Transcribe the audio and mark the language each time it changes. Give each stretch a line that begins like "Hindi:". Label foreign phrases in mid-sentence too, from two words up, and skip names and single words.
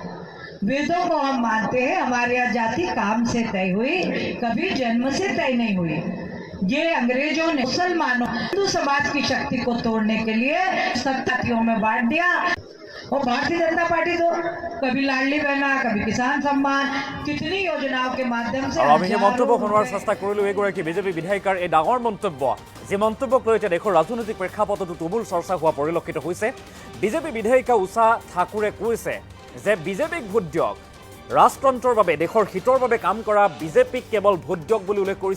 Hindi: वेदों को हम मानते हैं, हमारे यहाँ जाति काम से तय हुई, कभी जन्म से तय नहीं हुई। ये अंग्रेजों ने मुसलमानों हिंदू समाज की शक्ति को तोड़ने के लिए सत्तातियों में बांट दिया। और भारतीय जनता पार्टी तो कभी लाडली बहना, कभी किसान सम्मान, कितनी योजनाओं के माध्यम से
Assamese: আমি এই মন্তব্য শুনোৱাৰ চেষ্টা কৰিলোঁ। এইগৰাকী বিজেপি বিধায়িকাৰ এই ডাঙৰ মন্তব্য, যি মন্তব্যক লৈ এতিয়া দেশৰ ৰাজনৈতিক প্ৰেক্ষাপটতো তুমুল চৰ্চা হোৱা পৰিলক্ষিত হৈছে। বিজেপি বিধায়িকা উষা ঠাকুৰে কৈছে যে বিজেপিক ভোট দিয়ক, ৰাজতন্ত্ৰৰ বাবে দেশৰ হিতৰ বাবে কাম কৰা বিজেপিক কেৱল ভোট দিয়ক বুলি উল্লেখ কৰিছে।